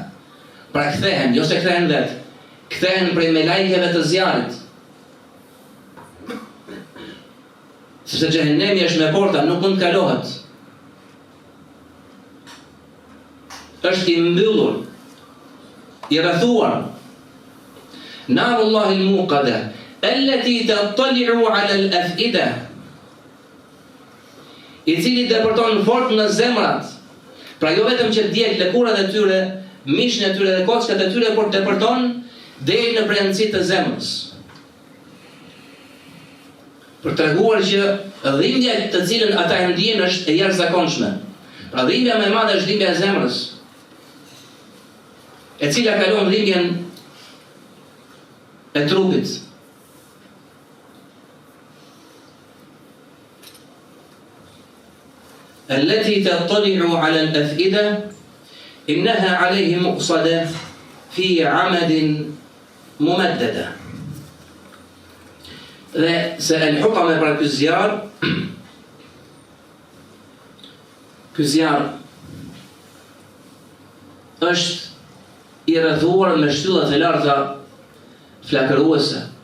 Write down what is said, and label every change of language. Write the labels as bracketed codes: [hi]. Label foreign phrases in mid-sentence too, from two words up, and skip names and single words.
[sq] Pra kthehen, jo se kthehen vetë. Kthehen prej me lajkeve të zjarrit. Sepse xhehenemi është me porta, nuk mund kalohet. Është i mbyllur, i rrethuar. [ar] نار الله الموقدة التي تطلع على الأفئدة, [sq] i cili depërton fort në zemrat. Pra jo vetëm që djeg lëkurat e tyre, mishin e tyre dhe kockat e tyre, por depërton deri në brendësitë të zemrës. Për treguar që dhimbja të cilën ata e ndjejnë është e jashtëzakonshme. Pra dhimbja më e madhe është dhimbja e zemrës, e cila kalon dhimbjen e trupit. [ar] التي تطلع على الأفئدة إنها عليه مؤصدة في عمد ممددة. [sq] Dhe se el-hutama pra ky zjarr është i rrethuar me shtyllat e larta flakëruese.